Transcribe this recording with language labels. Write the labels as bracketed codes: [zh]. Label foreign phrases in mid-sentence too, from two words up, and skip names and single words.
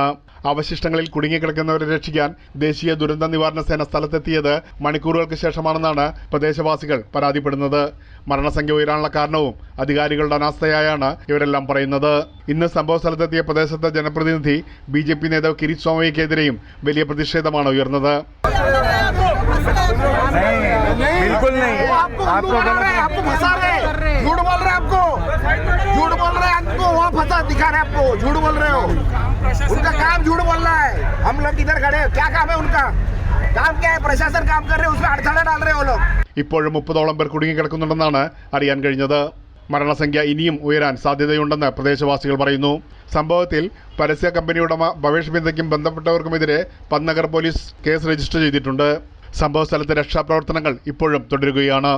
[ml] അവശിഷ്ടങ്ങളിൽ കുടുങ്ങിക്കിടക്കുന്നവരെ രക്ഷിക്കാൻ ദേശീയ ദുരന്ത നിവാരണ സേന സ്ഥലത്തെത്തിയത് മണിക്കൂറുകൾക്ക് ശേഷമാണെന്നാണ് പ്രദേശവാസികൾ പരാതിപ്പെടുന്നത്. മരണസംഖ്യ ഉയരാനുള്ള കാരണവും അധികാരികളുടെ അനാസ്ഥയായാണ് ഇവരെല്ലാം പറയുന്നത്. ഇന്ന് സംഭവ സ്ഥലത്തെത്തിയ പ്രദേശത്തെ ജനപ്രതിനിധി BJP നേതാവ് കിരിത് സോമയ്യക്കെതിരെയും വലിയ പ്രതിഷേധമാണ് ഉയർന്നത്. [hi] बिल्कुल नहीं, आपको आपको फंसा रहे, झूठ बोल रहे, आपको झूठ बोल रहे, आपको वहाँ फंसा दिखा रहे, आपको झूठ बोल रहे हो. उनका काम झूठ बोलना है. हम लोग इधर खड़े, क्या काम है उनका? काम क्या है? प्रशासन काम कर रहे हैं, उसमें अड़थड़ा डाल रहे हो लोग. [ml] ഇപ്പോഴും 30ഓളം പേർ കുടുങ്ങിക്കിടക്കുന്നുണ്ടെന്നാണ് അറിയാൻ കഴിഞ്ഞത്. മരണസംഖ്യ ഇനിയും ഉയരാൻ സാധ്യതയുണ്ടെന്ന് പ്രദേശവാസികൾ പറയുന്നു. സംഭവത്തിൽ പരസ്യ കമ്പനി ഉടമ ഭവേഷ് ബിന്ദയ്ക്കും ബന്ധപ്പെട്ടവർക്കുമെതിരെ പദ്നഗർ പോലീസ് കേസ് രജിസ്റ്റർ ചെയ്തിട്ടുണ്ട്. സംഭവസ്ഥലത്തെ രക്ഷാപ്രവർത്തനങ്ങൾ ഇപ്പോഴും തുടരുകയാണ്.